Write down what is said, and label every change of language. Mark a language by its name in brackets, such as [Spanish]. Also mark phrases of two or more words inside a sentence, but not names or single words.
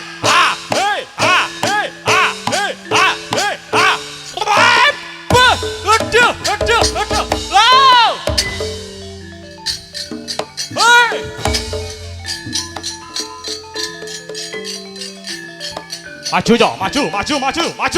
[Indonesian] Ah, hei, ah, hei, ah, hei, ah, hei, ah. Bus. Aduh, aduh, aduh. Wow. Hei. Maju, Jo, maju, maju, maju, maju.